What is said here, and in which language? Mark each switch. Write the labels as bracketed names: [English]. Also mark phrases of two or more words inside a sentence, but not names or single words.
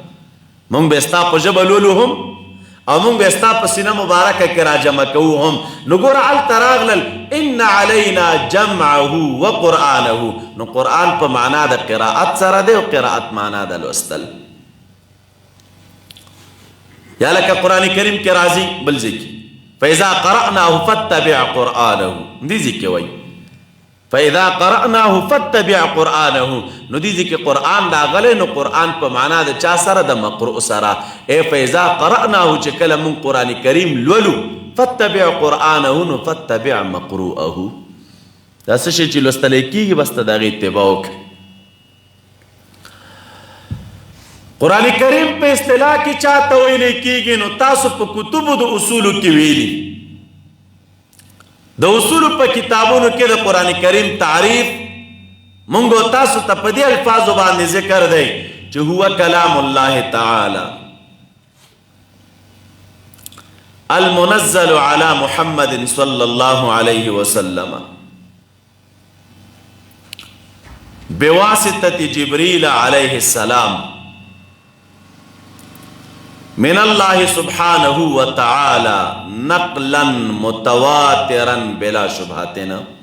[Pashto] موږ به ستا په ژبه لولو هم او موږ به ستا په سینه مبارکه کې را جمع کوو هم. نو ګوره هلته راغلل [Arabic] ان علینا جمعه وقرآنه. [Pashto] نو قرآن په معنا د قرائت سره دی او قرائت معنا د لوستل. یا لکه قرآن کریم کې راځي بل ځای کې [Arabic] فاذا قرأناه فاتبع قرآنه. [Pashto] دې ځای کې وایي [Arabic] فاذا قرأناه فاتبع قرآنه. [Pashto] نو دې ځای کې قرآن راغلی نو قرآن په معنا د چا سره د مقروء سره. [Arabic] ای فاذا قرأناه [Pashto] چې کله مونږ قرآن کریم لولو [Arabic] فاتبع قرآنه [Pashto] نو [Arabic] فاتبع مقروءه. [Pashto] دا څه شی چې لوستلی کېږي بس ته د هغې اتباع وکړه. قرآن کریم په اصطلاح کې چاته ویلی کېږي نو تاسو په کتبو د اصولو کې ویلي. د اصولو په کتابونو کې د قرآن کریم تعریف مونږ تاسو ته په دې الفاظو باندې ذکر دی چې [Arabic] هو کلام الله تعالی المنزل على محمد صلی الله علیه وسلم بواسطة جبريل عليه السلام من الله سبحانه وتعالى نقلا متواترا بلا شبهتنا.